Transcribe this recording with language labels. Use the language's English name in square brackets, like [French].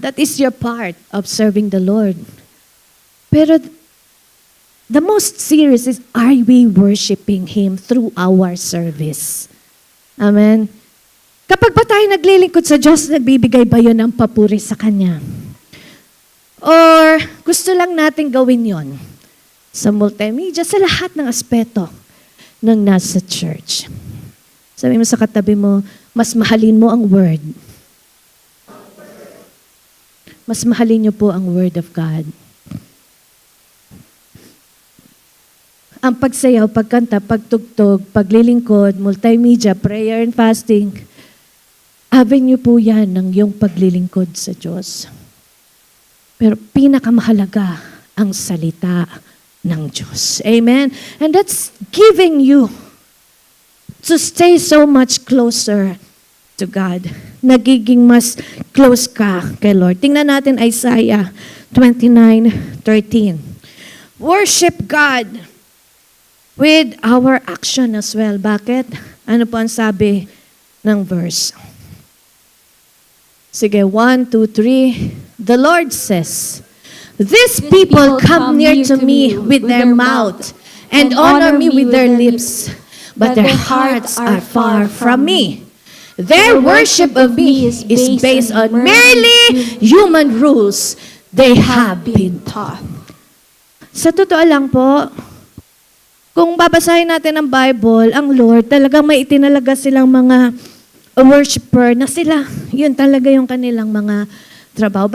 [English] That is your part of serving the Lord. Pero the most serious is, are we worshiping Him through our service? Amen? [Filipino] Kapag ba tayo naglilingkod sa Diyos, nagbibigay ba yun ng papuri sa Kanya? Or gusto lang natin gawin yon sa multimedia, sa lahat ng aspeto ng nasa church. Sabi mo sa katabi mo, mas mahalin mo ang Word. Mas mahalin niyo po ang Word of God. ang pagsayaw, pagkanta, pagtugtog, paglilingkod, multimedia, [English] prayer and fasting, [Filipino] avenue po yan ng iyong paglilingkod sa Diyos. Pero pinakamahalaga ang salita ng Diyos. Amen? [English] And that's giving you to stay so much closer to God. [Filipino] Nagiging mas close ka kay Lord. Tingnan natin Isaiah 29:13. [English] Worship God with our action as well. Bakit? [Filipino] Ano po ang sabi ng verse? Sige, 1, 2, 3. [English] The Lord says, "These people come near to me with their mouth and honor me with their lips, but their hearts are far from me. Their worship of me is based on merely human rules they have been taught." [Filipino] Sa totoo lang po, kung babasahin natin ang Bible, ang Lord, talagang may itinalaga silang mga worshiper na sila. Yun talaga yung kanilang mga trabaho.